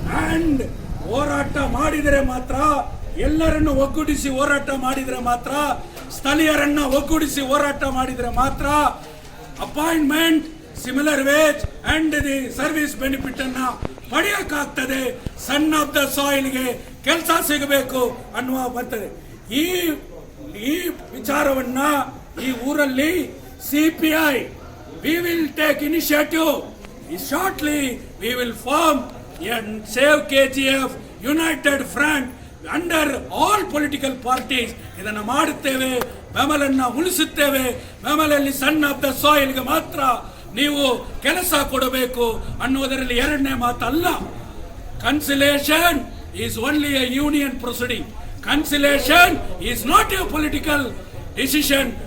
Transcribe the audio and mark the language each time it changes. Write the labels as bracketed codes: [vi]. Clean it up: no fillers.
[kn] And ಹೋರಾಟ ಮಾಡಿದರೆ ಮಾತ್ರ, ಎಲ್ಲರನ್ನು ಒಗ್ಗೂಡಿಸಿ ಹೋರಾಟ ಮಾಡಿದರೆ ಮಾತ್ರ, ಸ್ಥಳೀಯರನ್ನ ಒಗ್ಗೂಡಿಸಿ ಹೋರಾಟ ಮಾಡಿದರೆ ಮಾತ್ರ appointment, [en] similar wage and the service benefit [kn] ಅನ್ನ ಪಡೆಯಕ್ಕಾಗ್ತದೆ. ಸನ್ ಆಫ್ ದ ಸಾಯಿಲ್ಗೆ ಕೆಲಸ ಸಿಗಬೇಕು ಅನ್ನುವ ಬರ್ತದೆ. ಈ ವಿಚಾರವನ್ನ ಈ ಊರಲ್ಲಿ [en] CPI we will take initiative. Shortly we will form and save KGF United Front under all political parties. [kn] ಇದನ್ನು ಮಾಡುತ್ತೇವೆ, ಬೆಮಲನ್ನ ಉಳಿಸುತ್ತೇವೆ. ಬೆಮಲಲ್ಲಿ ಸನ್ ಆಫ್ ದ ಸಾಯಿಲ್ಗೆ ಮಾತ್ರ ನೀವು ಕೆಲಸ ಕೊಡಬೇಕು ಅನ್ನುವುದರಲ್ಲಿ ಎರಡನೇ ಮಾತಲ್ಲ. [en] Conciliation is only a union proceeding. Conciliation is not a political decision.